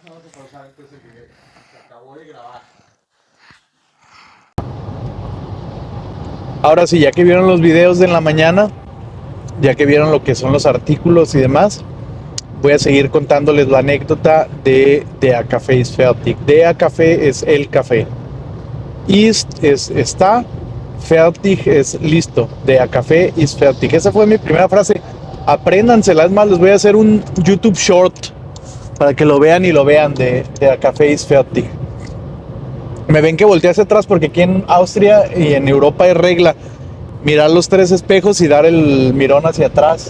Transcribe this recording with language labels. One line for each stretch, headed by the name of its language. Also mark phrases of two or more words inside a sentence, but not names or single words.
Spanish: Vamos a pausar entonces el video. Se acabó de grabar. Ahora sí, ya que vieron los videos de en la mañana, ya que vieron lo que son los artículos y demás, voy a seguir contándoles la anécdota de
German: Der Kaffee ist fertig. Der Kaffee
Spanish: es el café. Ist es está, fertig es listo.
German: Der Kaffee ist fertig.
Spanish: Esa fue mi primera frase. Apréndansela, es más, les voy a hacer un YouTube short para que lo vean y lo vean de
German: Der Kaffee ist fertig.
Spanish: Me ven que volteé hacia atrás porque aquí en Austria y en Europa hay regla mirar los 3 espejos y dar el mirón hacia atrás.